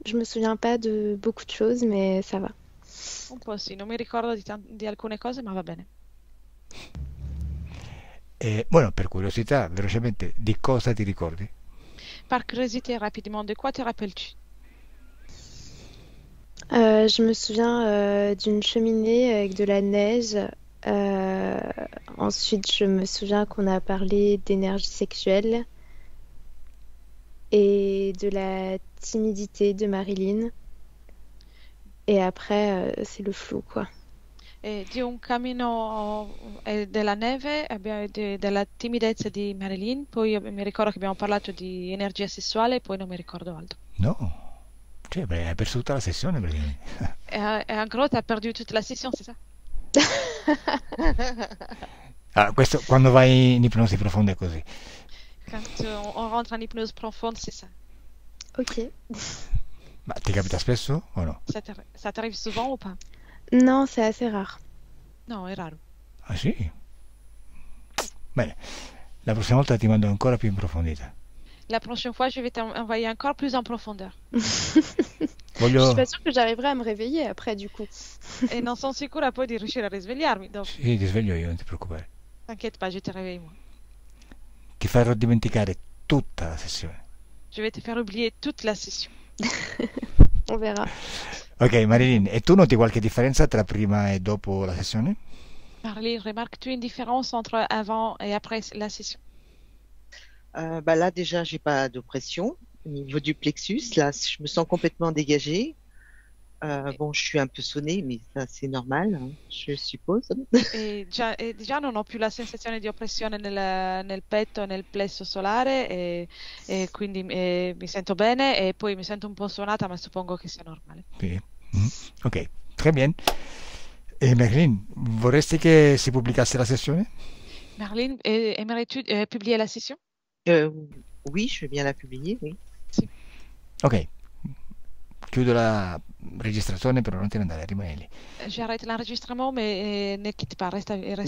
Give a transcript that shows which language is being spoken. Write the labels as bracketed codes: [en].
[fr] Je me souviens pas de beaucoup de choses, mais ça va. [it] Un po' sì, non mi ricordo di alcune cose, ma va bene. Bueno, per curiosità, velocemente, di cosa ti ricordi? [fr] Par curiosité, rapidement, de quoi te rappelles-tu? Je me souviens d'une cheminée avec de la neige. Euh, Ensuite, je me souviens qu'on a parlé d'énergie sexuelle et de la timidité de Marilyn. Et après, c'est le flou, quoi. [it] Di un cammino della neve, della timidezza di Marilyn, poi mi ricordo che abbiamo parlato di energia sessuale e poi non mi ricordo altro. No, cioè, beh, hai perso tutta la sessione praticamente. [fr] Et en gros, tu as perdu toute la session, c'est ça? [it] Ah, questo quando vai in ipnosi profonda è così. [fr] Quand on rentre en hypnose profonde, c'est ça. Ok. [it] Ma ti capita spesso o no? [fr] Ça t'arrive souvent ou pas? Non, c'est assez rare. [it] No, è raro. Ah sì? Bene, la prossima volta ti mando ancora più in profondità. [fr] La prochaine fois, je vais t'envoyer encore plus en profondeur. Je [it] Voglio... [fr] suis pas sûre que j'arriverai à me réveiller après, du coup. [it] E non sono sicura poi di riuscire a risvegliarmi dopo. Sì, ti sveglio io, non ti preoccupare. [fr] T'inquiète pas, je te réveille moi. [it] Ti farò dimenticare tutta la sessione. [fr] Je vais te faire oublier toute la session. On verra. [it] Ok, Marilyn, e tu noti qualche differenza tra prima e dopo la sessione? [fr] Marlene, remarques-tu une différence entre avant et après la session? Bah là, déjà, j'ai pas d'oppression au niveau du plexus. Là, je me sens complètement dégagée. Bon, je suis un peu sonnée, mais ça, c'est normal, hein, je suppose. [it] E già non ho più la sensazione di oppressione nel petto e nel plesso solare e quindi mi sento bene e poi mi sento un po' suonata, ma suppongo che sia normale. Sì. [fr] Ok, très bien. [it] E Marilyn, vorresti che si pubblicasse la sessione? [fr] Marlene, aimerais-tu publier la session? Oui, je vais bien la publier, oui. [it] Ok, chiudo la registrazione, però non te ne andare, rimani lì. [fr] J'arrête l'enregistrement, mais ne quitte pas, reste là.